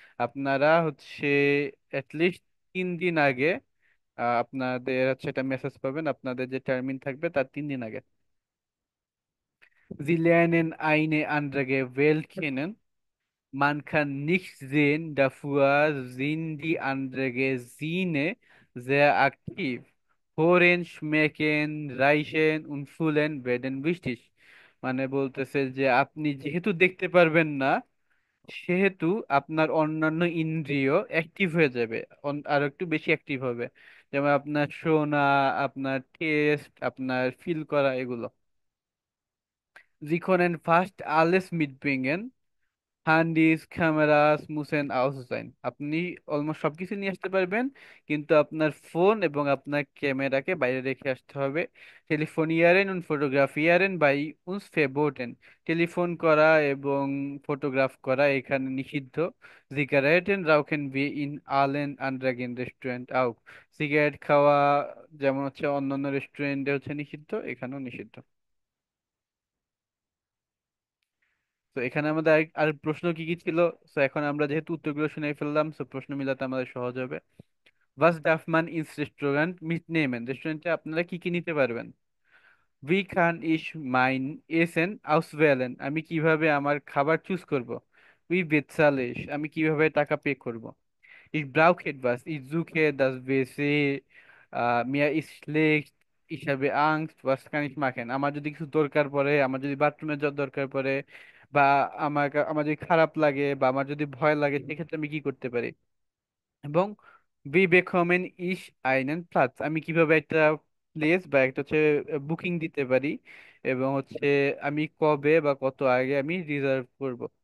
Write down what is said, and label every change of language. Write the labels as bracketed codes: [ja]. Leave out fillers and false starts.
[bn] আপনারা হচ্ছে অ্যাটলিস্ট 3 দিন আগে আপনাদের হচ্ছে একটা মেসেজ পাবেন আপনাদের যে টার্মিন থাকবে তার 3 দিন আগে। [de] Sie lernen eine andere Welt kennen. Man kann nicht sehen, dafür sind die anderen Sinne sehr aktiv. Hören, schmecken, riechen und fühlen werden wichtig. [bn] মানে বলতেছে যে আপনি যেহেতু দেখতে পারবেন না, সেহেতু আপনার অন্যান্য ইন্দ্রিয় অ্যাক্টিভ হয়ে যাবে, আরো একটু বেশি অ্যাক্টিভ হবে। যেমন আপনার শোনা, আপনার টেস্ট, আপনার ফিল করা, এগুলো। [de] Sie können fast alles mitbringen. [bn] হ্যান্ডিস, cameras, মুসেন আউসসাইন, আপনি অলমোস্ট সবকিছু নিয়ে আসতে পারবেন, কিন্তু আপনার ফোন এবং আপনার ক্যামেরাকে বাইরে রেখে আসতে হবে। [de] টেলিফোনিয়ারেন und fotografieren bei uns verboten. [bn] Telephone করা এবং ফটোগ্রাফ করা এখানে নিষিদ্ধ। [de] Zigaretten rauchen wir in allen anderen Restaurant auch. [bn] Cigarette খাওয়া যেমন হচ্ছে অন্যান্য রেস্টুরেন্টে হচ্ছে নিষিদ্ধ, এখানেও নিষিদ্ধ। তো এখানে আমাদের আর প্রশ্ন কি কি ছিল? তো এখন আমরা যেহেতু উত্তরগুলো শুনে ফেললাম, তো প্রশ্ন মিলাতে আমাদের সহজ হবে। [de] Was darf man ins Restaurant mitnehmen? [bn] রেস্টুরেন্টে আপনারা কি কি নিতে পারবেন? [de] Wie kann ich mein Essen auswählen? [bn] আমি কিভাবে আমার খাবার চুজ করব? [de] Wie bezahle ich? [bn] আমি কিভাবে টাকা পে করব? [de] Ich brauche etwas. Ich suche das WC. Mir ist schlecht. Ich habe Angst. Was kann ich machen? [bn] আমার যদি কিছু দরকার পড়ে, আমার যদি বাথরুমে যাওয়ার দরকার পড়ে, বা আমার যদি খারাপ লাগে বা আমার যদি ভয় লাগে, সেক্ষেত্রে আমি কি করতে পারি? [de] এবং wie bekommen ich einen Platz? [bn] আমি কিভাবে একটা প্লেস বা একটা হচ্ছে বুকিং দিতে পারি, এবং হচ্ছে আমি কবে বা কত আগে আমি রিজার্ভ করব?